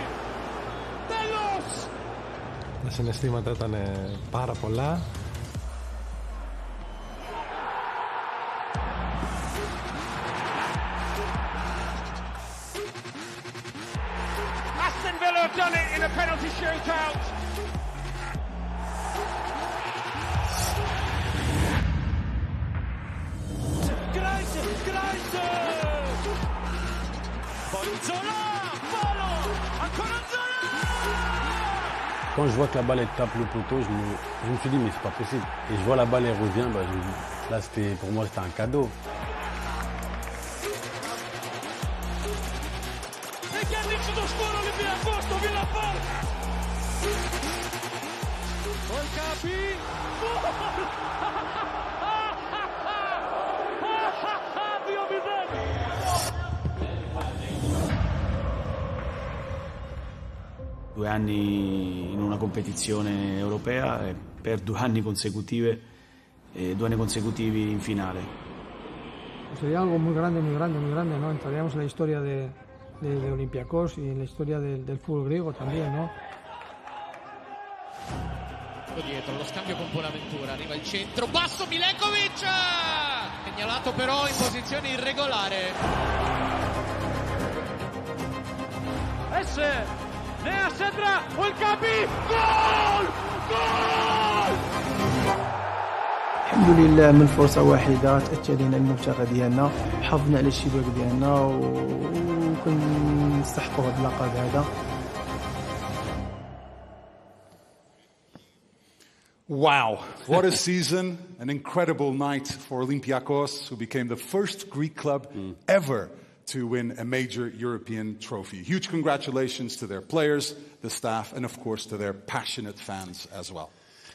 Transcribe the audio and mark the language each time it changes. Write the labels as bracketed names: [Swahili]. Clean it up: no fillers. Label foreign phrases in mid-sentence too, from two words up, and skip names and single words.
[Greek] Τέλος! Τα συναισθήματα ήταν πάρα πολλά. [English] Aston Villa have done it in a penalty shootout. [Italian] Grazie! Poi Zola! Palo! Ancora Zola! [French] Quand je vois que la balle elle tape le poteau, je me suis dit mais c'est pas possible. Et je vois la balle elle revient, je me dis, là pour moi c'était un cadeau. [Italian] E che ha vinto lo scuolo Olympiacos, Villa Park! Poi Capi! Due anni in una competizione europea e per 2 anni consecutivi in finale. [Spanish] Sería algo muy grande, ¿no? Entraríamos en la historia de Olympiacos y en la historia del fútbol griego también, ¿no? [Italian] Dietro lo scambio con Bonaventura, arriva il centro, basso Milenkovic! Segnalato però in posizione irregolare. Nea Sedra, il Capi, gol! Gol! [Arabic] الحمد لله من فرصة واحدة تأتى لنا المبتغى ديالنا، حافظنا على الشباك ديالنا وكنستحقوا هذا اللقب هذا. [English] Wow, what a season, an incredible night for Olympiacos, who became the first Greek club ever to win a major European trophy. Huge congratulations to their players, the staff, and of course to their passionate fans as well.